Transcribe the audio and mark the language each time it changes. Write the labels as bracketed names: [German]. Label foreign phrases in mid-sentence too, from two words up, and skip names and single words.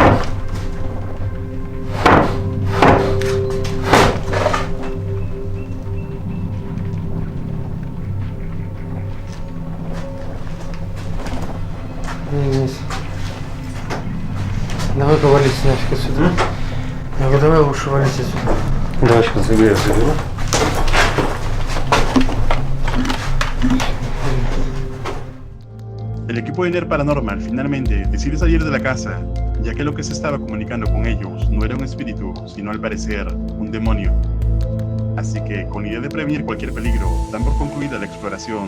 [Russian] Здесь. Давай-ка валить нафиг отсюда. Давай лучше валить отсюда. Давай сейчас заберу. [Spanish] El equipo de NER Paranormal finalmente decide salir de la casa, ya que lo que se estaba comunicando con ellos no era un espíritu, sino al parecer un demonio. Así que, con la idea de prevenir cualquier peligro, dan por concluida la exploración.